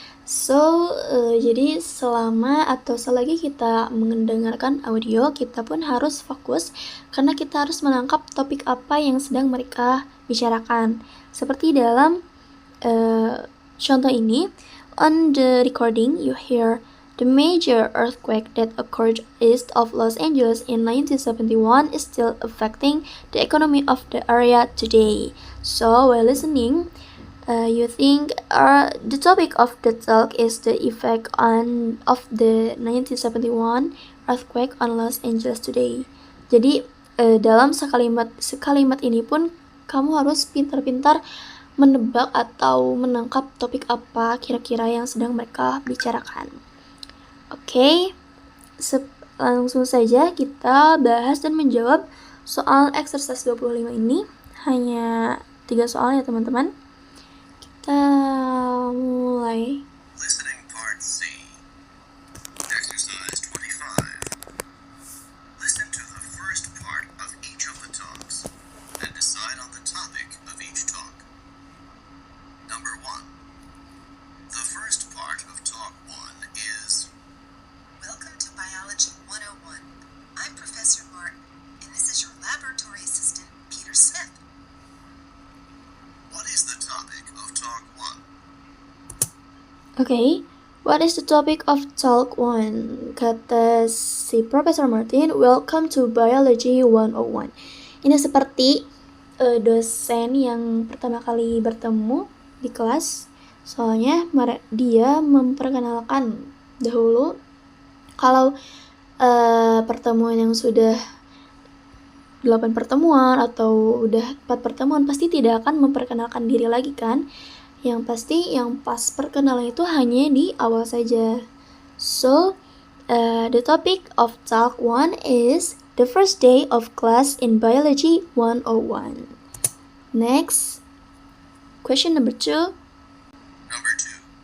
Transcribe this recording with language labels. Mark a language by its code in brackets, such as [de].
[id] So, jadi selama atau selagi kita mendengarkan audio, kita pun harus fokus karena kita harus menangkap topik apa yang sedang mereka bicarakan. Seperti dalam contoh ini, [en] on the recording you hear the major earthquake that occurred east of Los Angeles in 1971 is still affecting the economy of the area today. So, while listening, you think the topic of the talk is the effect of the 1971 earthquake on Los Angeles today. [id] Jadi, dalam sekalimat ini pun kamu harus pintar-pintar menebak atau menangkap topik apa kira-kira yang sedang mereka bicarakan. Oke, langsung saja kita bahas dan menjawab soal exercise 25 ini. Hanya 3 soal ya teman-teman. Kita mulai. [en] Listening part C. Exercise 25. Listen to the first part of each of the talks and decide on the topic of each talk. Number 1. The first part of talk 1 is Welcome to Biology 101. I'm Professor Martin, and this is your laboratory assistant, Peter Smith. What is the topic of talk 1? Okay, what is the topic of talk 1? [id] Kata si Professor Martin, [en] welcome to Biology 101. [id] Ini seperti dosen yang pertama kali bertemu di kelas. Soalnya dia memperkenalkan dahulu. Kalau pertemuan yang sudah 8 pertemuan atau udah 4 pertemuan pasti tidak akan memperkenalkan diri lagi kan. Yang pasti yang pas perkenalan itu hanya di awal saja. [en] So, the topic of talk 1 is the first day of class in Biology 101. Next, question number 2. Number 2.